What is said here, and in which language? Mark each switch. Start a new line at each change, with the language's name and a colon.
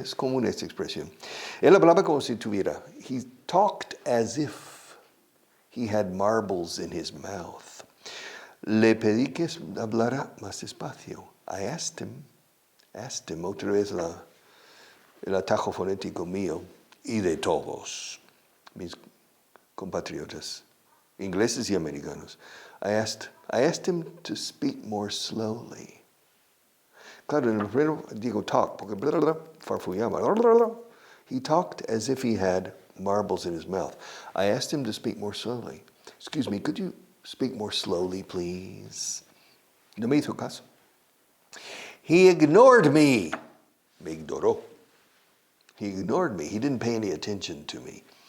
Spanish: Es común esta expresión. Él hablaba como si tuviera.
English: He talked as if he had marbles in his mouth.
Spanish: Le pedí que hablara más despacio.
English: I asked him,
Spanish: otra vez el atajo fonético mío y de todos mis compatriotas, ingleses y americanos.
English: I asked him to speak more slowly.
Spanish: Claro, en el primero digo talk, porque farfullaba.
English: He talked as if he had marbles in his mouth. I asked him to speak more slowly. Excuse me, could you speak more slowly, please?
Spanish: No me hizo caso.
English: He ignored me.
Spanish: Me ignoró.
English: He ignored me. He didn't pay any attention to me.